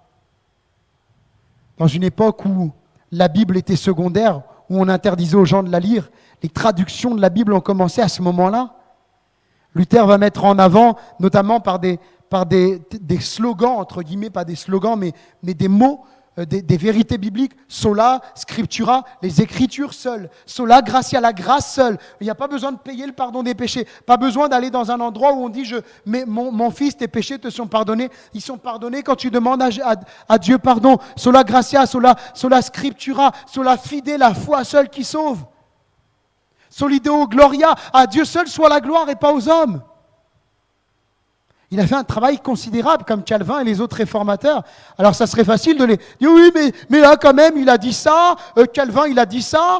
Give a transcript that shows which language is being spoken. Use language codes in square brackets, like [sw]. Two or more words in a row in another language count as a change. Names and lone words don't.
[fr] Dans une époque où la Bible était secondaire, où on interdisait aux gens de la lire, les traductions de la Bible ont commencé à ce moment-là. Luther va mettre en avant, notamment par des slogans, entre guillemets, pas des slogans, mais des mots, des vérités bibliques, [la] sola, scriptura, [fr] les écritures seules, [la] sola gratia, [fr] la grâce seule. Il n'y a pas besoin de payer le pardon des péchés, pas besoin d'aller dans un endroit où on dit mais mon fils, tes péchés te sont pardonnés. Ils sont pardonnés quand tu demandes à Dieu pardon. [la] Sola gratia, sola scriptura, sola fide, [fr] la foi seule qui sauve. [la] Solideo gloria, [fr] à Dieu seul soit la gloire et pas aux hommes. Il a fait un travail considérable comme Calvin et les autres réformateurs. Alors ça serait facile de les dire oui, mais là quand même il a dit ça, Calvin il a dit ça.